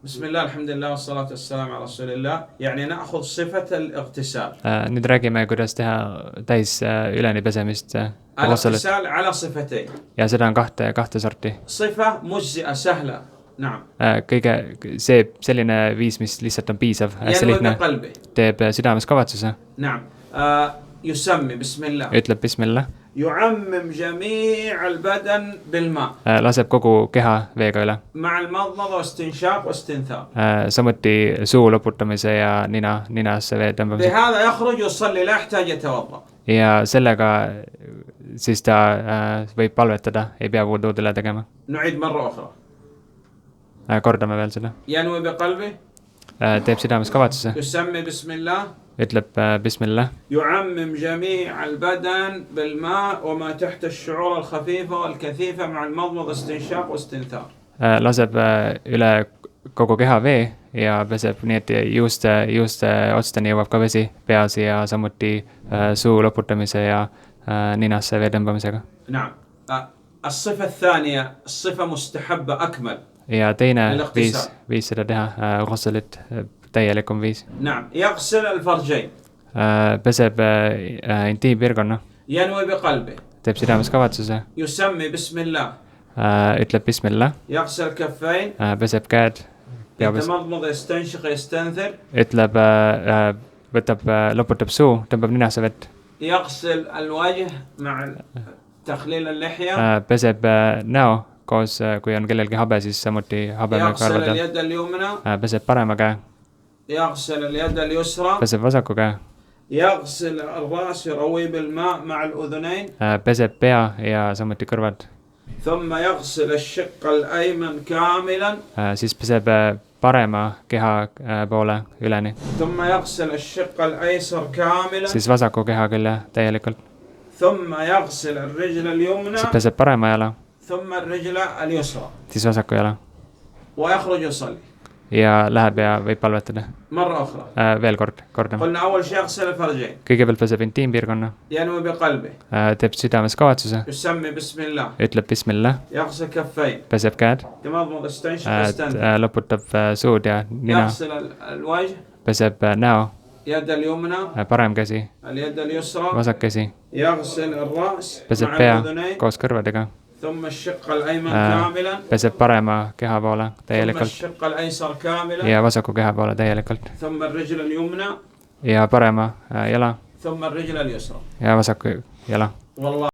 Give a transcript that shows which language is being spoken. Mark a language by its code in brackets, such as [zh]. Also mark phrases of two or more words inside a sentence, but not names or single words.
[ar] بسم الله الحمد لله والصلاة والسلام على رسول الله. يعني نأخذ صفة الاغتسال. [et] Nüüd räägime, kuidas teha täis üleni pesemist ghuslit. [ar] الاغتسال على صفتين. [et] Ja seda on kahte sorti. [ar] صفة مجزئة سهلة. نعم. [et] Selline viis, mis lihtsalt on piisav, hästi [ar] ينوي [et] lihtne, [ar] بقلبه. [et] teeb südames kavatsuse, [ar] نعم. يسمي بسم الله. [et] ütleb bismillah, [ar] يعمم جميع البدن بالماء. [et] laseb kogu keha veega üle. [ar] مع المضمضة واستنشاق واستنثار. [et] Samuti suu loputamise ja ninasse vee tõmbamise. [ar] بهذا يخرج يصلي لا يحتاج يتوضأ. [et] Ja sellega siis ta võib palvetada, ei pea wuduud üle tegema. [ar] نعيد مرة أخرى. [et] Kordame veel seda. [ar] ينوي بقلبه. [et] Teeb südames kavatsuse, [ar] يسمي بسم الله. [et] ütleb bismillah, [ar] يعمم جميع البدن بالماء وما تحت الشعور الخفيفة والكثيفة مع المضمضة استنشاق واستنثار. [et] laseb üle kogu keha vee ja peseb nii, et juuste otsteni jõuab ka vesi peas ja samuti suu loputamise ja ninasse vee tõmbamisega. [ar] نعم. الصفة الثانية الصفة مستحبة أكمل. [et] Ja teine viis seda teha, ghuslit, täielikum viis. [ar] نعم. يغسل الفرجين. [et] Peseb intiimpiirkonna, [ar] ينوي بقلبه. [et] teeb südames kavatsuse, [ar] يسمي بسم الله. [et] ütleb bismillah, [ar] يغسل كفين. [et] peseb käed, [ar] يتمضمض يستنشق يستنثر. [et] ütleb, loputab suu, tõmbab ninasse vett, [ar] يغسل الوجه مع تخليل اللحية. [et] peseb näo koos, kui on kellelgi habe, siis samuti habeme [ar] يغسل [et] karvadel, [ar] اليد اليمنى. [et] peseb parema käe, [ar] يغسل اليد اليسرى. [et] peseb vasaku käe, [ar] يغسل الرأس يروي بالماء مع الأذنين. [et] peseb pea ja samuti kõrvad, [ar] ثم يغسل الشق الأيمن كاملا. [et] siis peseb parema keha poole üleni, [ar] ثم يغسل الشق الأيسر كاملا. [et] siis vasaku keha külje täielikult, [ar] ثم يغسل الرجل اليمنى. [et] siis peseb parema jala, [ar] ثم الرجل اليسرى. [et] siis vasaku jala [ar] ويخرج يصلي. [et] ja läheb ja võib palvetada. [ar] مرة أخرى. [et] Veel kordame. [ar] قلنا أول شيء يغسل الفرجين. [et] Kõigepealt peseb intiimpiirkonna, [ar] ينوي بقلبه. [et] teeb südames kavatsuse, [ar] يسمي بسم الله. [et] ütleb bismillah, [ar] يغسل كفين. [et] peseb käed, [ar] يمضمض يستنشق يستنثر. [et] loputab suud ja nina, [ar] يغسل الوجه. [et] peseb näo, [ar] يد اليمنى. [et] parem käsi, [ar] اليد اليسرى. [et] vasak käsi, [ar] يغسل الرأس [et] peseb [ar] مع [et] pea [ar] الأذنين. [et] koos kõrvadega, [ar] ثم الشق الأيمن كاملا. [et] peseb parema keha poole [ar] ثم [et] täielikult [ar] الشق الأيسر كاملا. [et] ja vasaku keha poole täielikult [ar] ثم الرجل اليمنى. [et] ja parema jala [ar] ثم الرجل اليسرى. [et] ja vasaku jala. [ar] والله